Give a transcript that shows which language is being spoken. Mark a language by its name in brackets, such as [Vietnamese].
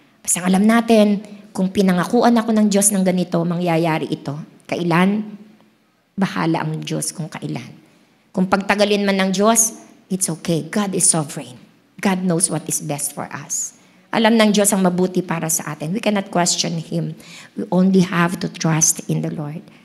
[Filipino] Basta alam natin, kung pinangakuan ako ng Diyos ng ganito, mangyayari ito. Kailan? Bahala ang Diyos kung kailan. Kung pagtagalin man ng Diyos, [English] it's okay. God is sovereign. God knows what is best for us. [Filipino] Alam ng Diyos ang mabuti para sa atin. [English] We cannot question Him. We only have to trust in the Lord.